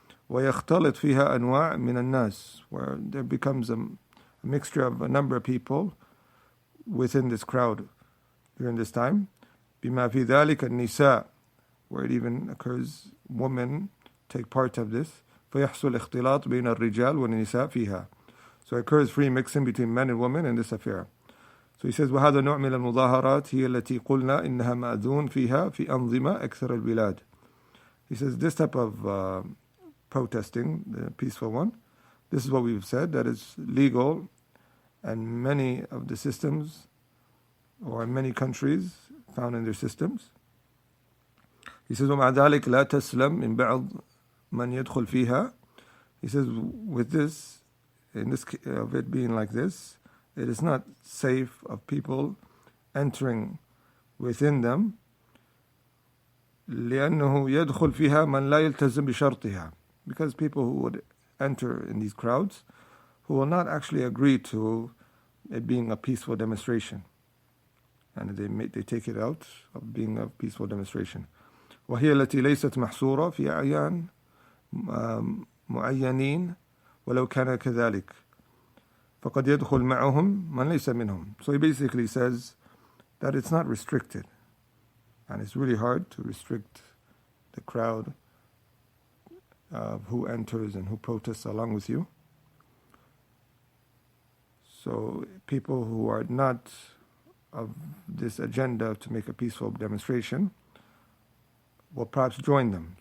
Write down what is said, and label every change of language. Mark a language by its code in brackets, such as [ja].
[ar] ويختلط فيها أنواع من الناس, [en] where there becomes a mixture of a number of people within this crowd during this time. [ar] بما في ذلك النساء, [en] where it even occurs women take part of this. [ar] فيحصل اختلاط بين الرجال والنساء فيها, [en] so it occurs free mixing between men and women in this affair. So he says [ar] وهذا نوع من المظاهرات هي التي قلنا إنها مأذون فيها في أنظمة أكثر البلاد. [en] He says this type of protesting, the peaceful one, this is what we've said, that is legal, and many of the systems, or in many countries found in their systems. He says [ar] ومع ذلك لا تسلم من بعض من يدخل فيها. [en] He says with this, in this of it being like this, it is not safe of people entering within them, [ar] لأنه يدخل فيها من لا يلتزم بشرطها, [en] because people who would enter in these crowds who will not actually agree to it being a peaceful demonstration, and they take it out of being a peaceful demonstration. [ar] وهي التي ليست محصورة في أعيان معينين ولو كان كذلك فقد يدخل معهم من ليس منهم. [en] So he basically says that it's not restricted, and it's really hard to restrict the crowd of who enters and who protests along with you. So people who are not of this agenda to make a peaceful demonstration will perhaps join them.